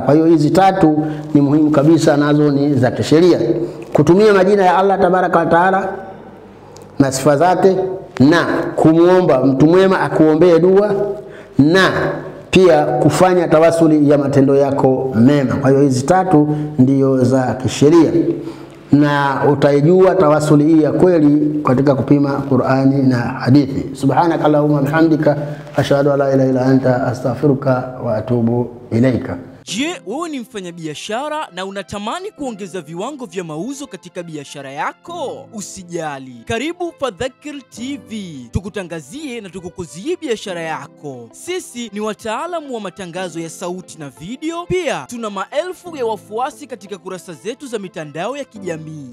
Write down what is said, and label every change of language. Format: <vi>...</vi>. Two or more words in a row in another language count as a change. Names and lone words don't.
<sw>Kwa hiyo hizi tatu ni muhimu kabisa, nazo ni za kisheria: kutumia majina ya Allah</sw> <ar>تبارك وتعالى</ar> <sw>na sifa zake, na kumuomba mtu mwema akuombee dua, na pia kufanya tawasuli ya matendo yako mema. Kwa hiyo hizi tatu ndiyo za kisheria, na utaijua tawasuli hii ya kweli katika kupima Qur'ani na hadithi.</sw> <ar>سبحانك اللهم وبحمدك أشهد أن لا إله إلا أنت أستغفرك وأتوب إليك.</ar> <sw>Je, wewe ni mfanyabiashara na unatamani kuongeza viwango vya mauzo katika biashara yako? Usijali. Karibu Fadhakir TV. Tukutangazie na tukukuzie biashara yako. Sisi ni wataalamu wa matangazo ya sauti na video. Pia tuna maelfu ya wafuasi katika kurasa zetu za mitandao ya kijamii.</sw>